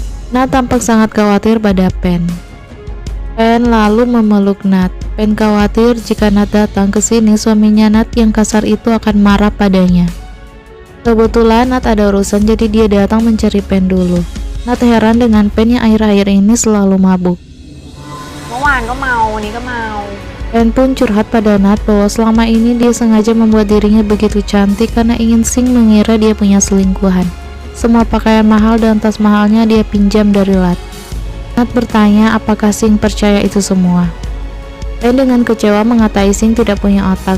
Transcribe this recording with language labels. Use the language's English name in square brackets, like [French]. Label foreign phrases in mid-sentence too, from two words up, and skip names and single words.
[Indonesian] Nat tampak sangat khawatir pada Pen. Pen lalu memeluk Nat. Pen khawatir jika Nat datang ke sini, suaminya Nat yang kasar itu akan marah padanya. Kebetulan Nat ada urusan, jadi dia datang mencari Pen dulu. Nat heran dengan Pen yang akhir-akhir ini selalu mabuk. [Thai] เมื่อวานก็เมาวันนี้ก็เมา [Indonesian] Pen pun curhat pada Nat bahwa selama ini dia sengaja membuat dirinya begitu cantik karena ingin Singh mengira dia punya selingkuhan. Semua pakaian mahal dan tas mahalnya dia pinjam dari Nat. Nat bertanya apakah Singh percaya itu semua. Pen dengan kecewa mengatai Singh tidak punya otak.